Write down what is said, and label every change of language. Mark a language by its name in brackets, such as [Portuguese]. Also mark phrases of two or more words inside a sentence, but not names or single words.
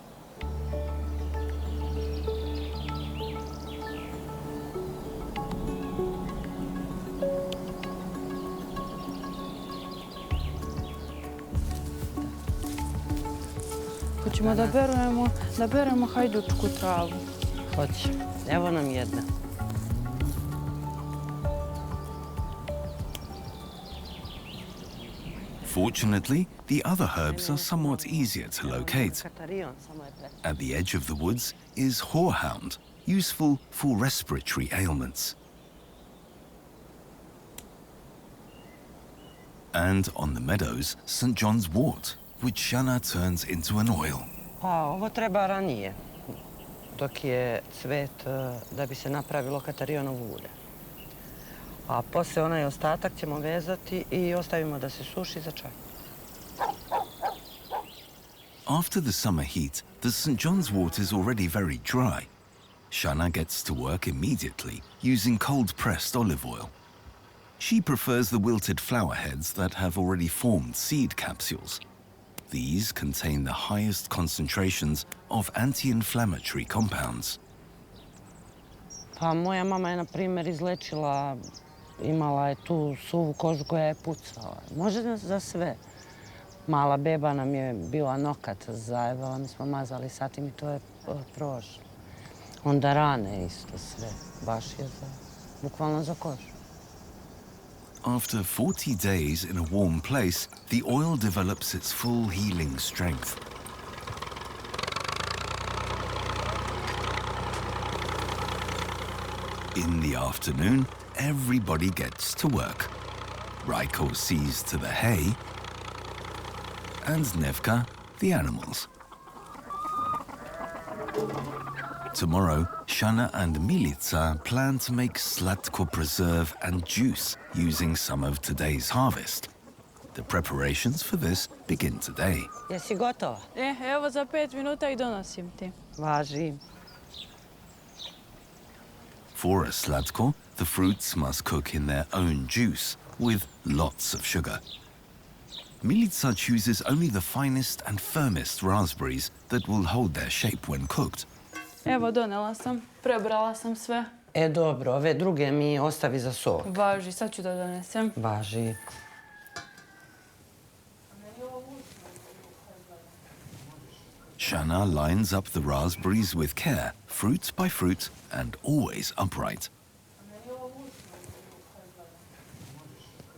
[Serbian] Hoćemo da beremo hajdučku travu. Hoće. Evo nam jedna. [English] Fortunately, the other herbs are somewhat easier to locate. At the edge of the woods is horehound, useful for respiratory ailments. And on the meadows, St. John's wort, which Shana turns into an oil. [Serbian] Pa ovo treba ranije, dok je cvet da bi se napravilo katarionovo ulje. A poslije onaj ostatak ćemo vezati i ostavimo da se suši za čaj. [English] After the summer heat, the St. John's wort is already very dry. Shana gets to work immediately using cold-pressed olive oil. She prefers the wilted flower heads that have already formed seed capsules. These contain the highest concentrations of anti-inflammatory compounds. [Serbian] Pa moja mama je, na primjer, izlečila, imala je tu suvu kožu koja je pucala. Može za sve. Mala beba nam je bila nokat zajebala, mi smo mazali sa tim i to je prošlo. Onda rane isto sve, baš je bukvalno za kožu. [English] After 40 days in a warm place, the oil develops its full healing strength. In the afternoon, everybody gets to work. Rajko sees to the hay, and Nevka, the animals. Tomorrow, Shana and Milica plan to make Slatko preserve and juice using some of today's harvest. The preparations for this begin today. [Serbian] Jesi gotova? Evo za 5 minuta i donosim ti. Važi. [English] For a Slatko, the fruits must cook in their own juice, with lots of sugar. Milica chooses only the finest and firmest raspberries that will hold their shape when cooked. [Serbian] Evo, donela sam, prebrala sam sve. Dobro, ove druge mi ostavi za sok. Važi, sad ću da donesem. [English] Shana lines up the raspberries with care, fruit by fruit, and always upright.